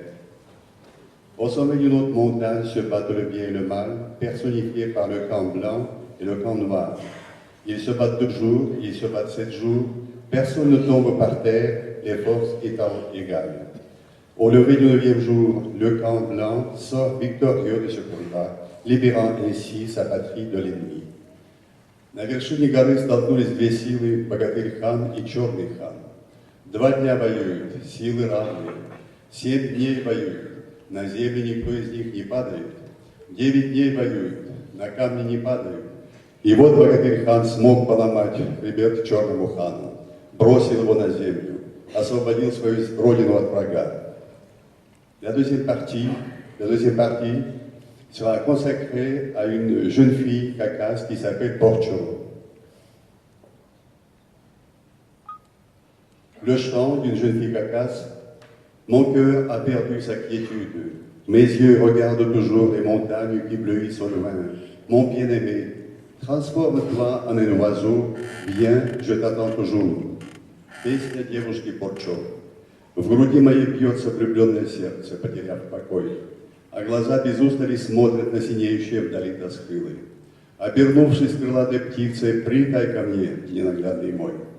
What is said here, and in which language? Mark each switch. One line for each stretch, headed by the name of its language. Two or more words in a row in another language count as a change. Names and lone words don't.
French: Au sommet d'une autre montagne se battent le bien et le mal, personnifiés par le camp blanc et le camp noir. Ils se battent 2 jours, ils se battent 7 jours, personne ne tombe par terre, les forces étant égales. Au lever du 9e jour, le camp blanc sort victorieux de ce combat, libérant ainsi sa patrie de l'ennemi.
Russian: На вершине горы столкнулись 2 силы, богатырь-хан и черный хан. 2 дня воюют, силы равные. 7 дней воюют, на землю никто из них не падает. 9 дней воюют, на камни не падают. И вот богатырь-хан смог поломать хребет черному хану, бросил его на землю, освободил свою родину от врага.
French: La deuxième partie sera consacrée à une jeune fille cacasse qui s'appelle Porcho. Le chant d'une jeune fille cacasse, mon cœur a perdu sa quiétude, mes yeux regardent toujours les montagnes qui bleuissent au loin. Mon bien-aimé, transforme-toi en un oiseau, viens, je t'attends toujours.
Russian: Песня девушки Порчо. В груди моей бьется влюбленное сердце, потеряв покой, а глаза без устали смотрят на синеющие вдали тоскылы. Обернувшись крылатой птицей, прилетай ко мне, ненаглядный мой.